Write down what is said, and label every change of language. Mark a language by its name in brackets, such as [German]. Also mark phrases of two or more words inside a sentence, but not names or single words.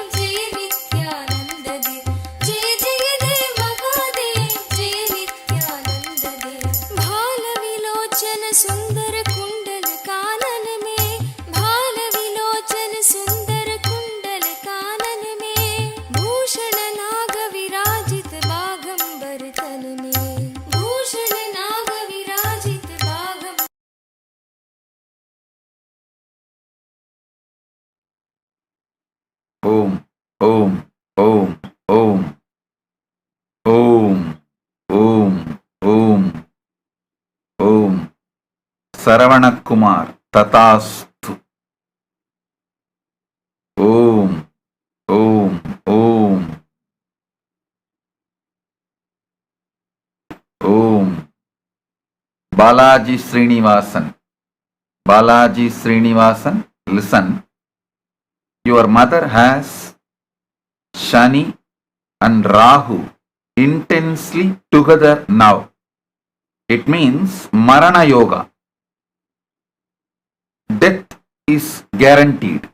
[Hindi] जय नित्यानंद देव जय जय देव महादेव जय नित्यानंद देव भाल विलोचन सुंदर कुंडल कानन में भाल विलोचन सुंदर कुंडल कानन में भूषण नाग विराजित बाघंबर तन में भूषण नाग विराजित बाघंबर [Sanskrit] Om, Om, Om, Om, Om, Om, Om, Om. [English] Saravana Kumar, Tatastu. [Sanskrit] Om, Om, Om, Om. [English] Balaji Srinivasan. Balaji Srinivasan, listen. Your mother has Shani and Rahu intensely together now. It means Marana Yoga. Death is guaranteed.